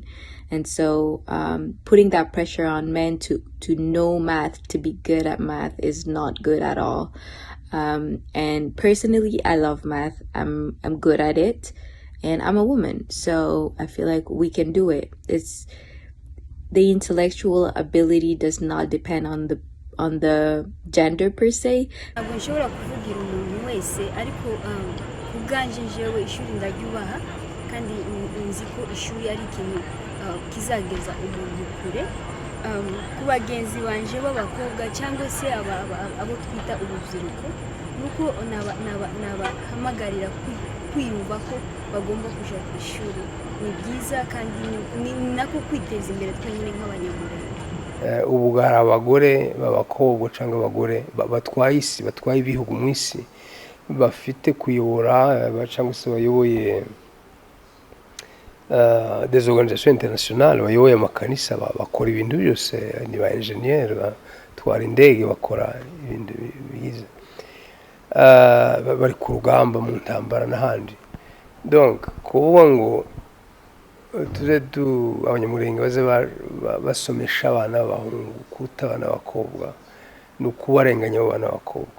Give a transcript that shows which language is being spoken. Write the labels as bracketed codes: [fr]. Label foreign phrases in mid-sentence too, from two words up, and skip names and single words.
[en] And so putting that pressure on men to know math, to be good at math, is not good at all. And personally, I love math. I'm good at it, and I'm a woman, so I feel like we can do it. It's the intellectual ability does not depend on the gender per se. [rw] Kizageza umuntu kure ku bagenzi banje b'abakobwa cyangwa se abo twita urubyiruko, nuko nabahamagarira kwiyumva ko bagomba kuja ku ishuri. Ni byiza kandi ni nako kwiteza imbere twenyine nk'abanyamulenge. Ubu hari abagore b'abakobwa cyangwa abagore batwaye isi, batwaye ibihugu mu isi, bafite kuyobora cyangwa se bayoboye [fr] des organisations internationales, [rw] bayoboye amakanisa, bakora ibintu byose, ni ba engineer, batwara indege, bakora ibintu bigize, bari ku rugamba mu ntambara n'ahandi. Donc kuvuga ngo tuze abanyamulenge baze basomesha abana b'abahungu kuruta abana b'abakobwa, ni ukubarenganya abana b'abakobwa.